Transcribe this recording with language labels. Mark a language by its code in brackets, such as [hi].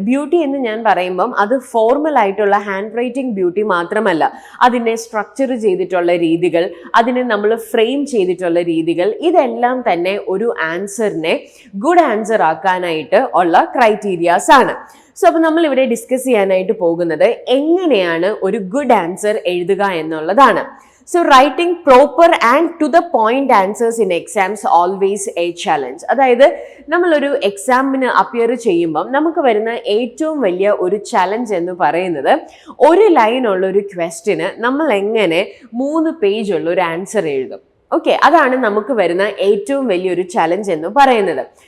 [ml] Beauty എന്ന് ഞാൻ പറയുമ്പം അത് ഫോർമൽ ആയിട്ടുള്ള ഹാൻഡ് റൈറ്റിംഗ് ബ്യൂട്ടി മാത്രമല്ല, അതിനെ സ്ട്രക്ചർ ചെയ്തിട്ടുള്ള രീതികൾ, അതിനെ നമ്മൾ ഫ്രെയിം ചെയ്തിട്ടുള്ള രീതികൾ, ഇതെല്ലാം തന്നെ ഒരു ആൻസറിനെ ഗുഡ് ആൻസർ ആക്കാനായിട്ട് ഉള്ള ക്രൈറ്റീരിയാസ് ആണ്. സോ അപ്പോൾ നമ്മൾ ഇവിടെ ഡിസ്കസ് ചെയ്യാനായിട്ട് പോകുന്നത് എങ്ങനെയാണ് ഒരു ഗുഡ് ആൻസർ എഴുതുക എന്നുള്ളതാണ്. [en] So writing proper and to the point answers in exams always a challenge. [ml] അതായത് നമ്മളൊരു എക്സാമിന് അപ്പിയർ ചെയ്യുമ്പം നമുക്ക് വരുന്ന ഏറ്റവും വലിയ ഒരു ചലഞ്ച് എന്ന് പറയുന്നത് ഒരു ലൈനുള്ള ഒരു ക്വസ്റ്റ്യന് നമ്മൾ എങ്ങനെ 3 പേജുള്ള ഒരു ആൻസർ എഴുതും. ഓക്കെ, അതാണ് നമുക്ക് വരുന്ന ഏറ്റവും വലിയൊരു ചലഞ്ച് എന്ന് പറയുന്നത്.